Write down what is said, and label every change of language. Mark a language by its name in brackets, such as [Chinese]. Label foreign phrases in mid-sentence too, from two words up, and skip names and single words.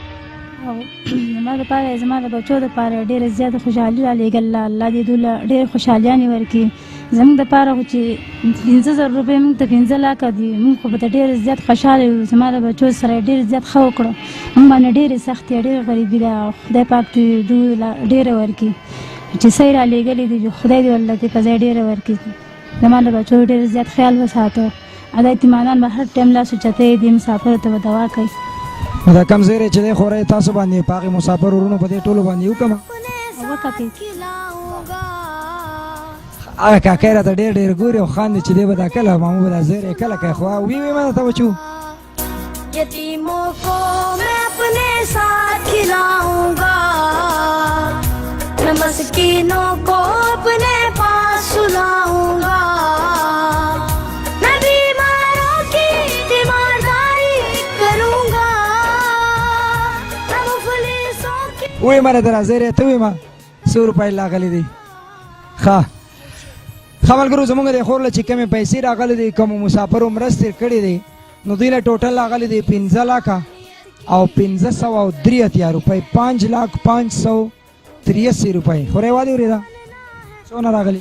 [Pashto] او زما دپاره زما د بچو دپاره ډېره زیاته خوشحالي رالېږله الله دې دوی له ډېرې خوشحالیانې ورکړي زموږ دپاره خو چې 5,000 روپۍ موږ ته 15 لکه دي موږ خو به ته ډېر زیات خوشحاله یو زما د بچو سره ډېر زیات ښه وکړه موږ باندې ډېرې سختې ډېرې غریبي ده خدای پاک دې دوی له ډېره ورکړي چې څه یې رالېږلي دي خدای دې ورله دې په ځای ډېره ورکړي زما د بچو ډېر زیات خیال وساته او دا اطمینان به هر ټایم لاس اوچتوي دې مسافرو ته به دوا کوي نو دا کم زیری چې دی خورئ تاسو باندې په هغې مسافر ورونو په دې ټولو باندې وکړمه هغه کاکی راته ډېر ډېر ګوري او خاندي چې دی به دا کله مامو به دا زیری کله کوي خو وی ما درته بچو [Urdu] یتیموں کو میں اپنے ساتھ کھلاؤں گا میں مسکینوں کو اپنے پاس سلاؤں گا میں بیماروں کی تیمارداری کروں گا میں مفلسوں کی [Pashto] وی ما راته زیری ته وی ما 100 روپۍ لاغلي دي ښه ملګرو زموږ د خور له چې کمې پیسې راغلي دي کومو مسافرو مرستې کړې دي نو دوی له ټوټل راغلي دي 15 لکه او 583 روپۍ 5,583 روپۍ خورې وادي اورېده څونه راغلي